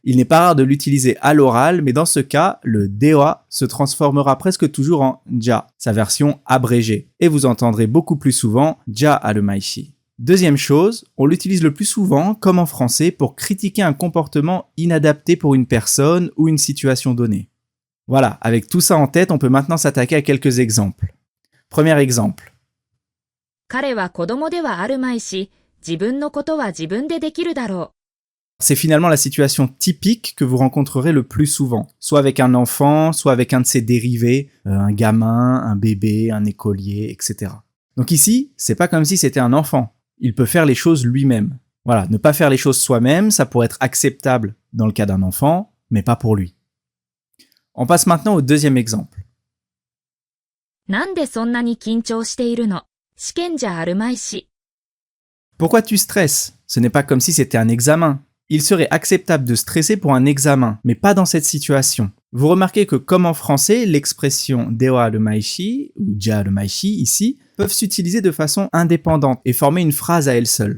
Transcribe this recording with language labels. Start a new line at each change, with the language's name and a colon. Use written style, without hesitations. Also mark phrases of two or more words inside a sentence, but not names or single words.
French: Il n'est pas rare de l'utiliser à l'oral, mais dans ce cas, le dewa se transformera presque toujours en ja, sa version abrégée, et vous entendrez beaucoup plus souvent
Japanese: じゃあるまいし.
French: Deuxième chose, on l'utilise le plus souvent, comme en français, pour critiquer un comportement inadapté pour une personne ou une situation donnée. Voilà, avec tout ça en tête, on peut maintenant s'attaquer à quelques exemples. Premier exemple.
Japanese: 彼は子供ではあるまいし、自分のことは自分でできるだろう。
French: C'est finalement la situation typique que vous rencontrerez le plus souvent, soit avec un enfant, soit avec un de ses dérivés, un gamin, un bébé, un écolier, etc. Donc ici, c'est pas comme si c'était un enfant. Il peut faire les choses lui-même. Voilà, ne pas faire les choses soi-même, ça pourrait être acceptable dans le cas d'un enfant, mais pas pour lui. On passe maintenant au deuxième exemple.
Japanese: なんでそんなに緊張しているの？試験じゃあるまいし。
French: Pourquoi tu stresses? Ce n'est pas comme si c'était un examen. Il serait acceptable de stresser pour un examen, mais pas dans cette situation. Vous remarquez que comme en français, l'expression
Japanese: ではあるまいし
French: ou
Japanese: じゃあるまいし
French: ici peuvent s'utiliser de façon indépendante et former une phrase à elle seule.